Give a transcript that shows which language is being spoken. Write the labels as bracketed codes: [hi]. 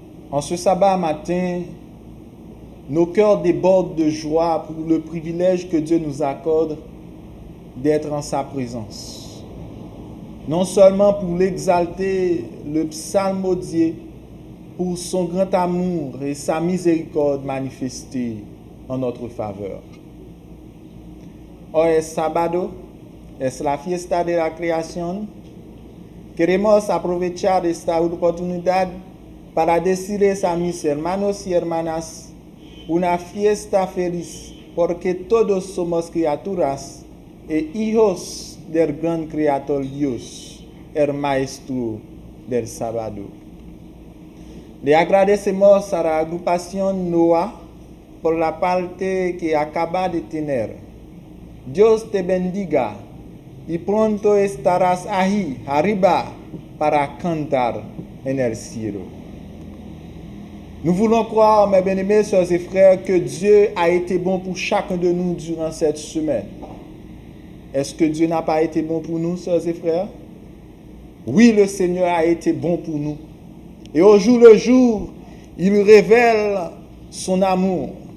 [fr] En ce sabbat matin, nos cœurs débordent de joie pour le privilège que Dieu nous accorde d'être en sa présence. Non seulement pour l'exalter, le psalmodier, pour son grand amour et sa miséricorde manifestée en notre faveur. [es] Hoy es sábado, es la fiesta de la creación. Queremos aprovechar esta oportunidad para decirles a mis hermanos y hermanas una fiesta feliz, porque todos somos criaturas e hijos del gran Creador Dios, el Maestro del sábado. Le agradecemos a la agrupación Noah por la parte que acaba de tener. Dios te bendiga y pronto estarás ahí arriba para cantar en el cielo. [fr] Nous voulons croire, mes bien-aimés sœurs et frères, que Dieu a été bon pour chacun de nous durant cette semaine. Est-ce que Dieu n'a pas été bon pour nous, sœurs et frères? Oui, le Seigneur a été bon pour nous. Et au jour le jour, il révèle son amour.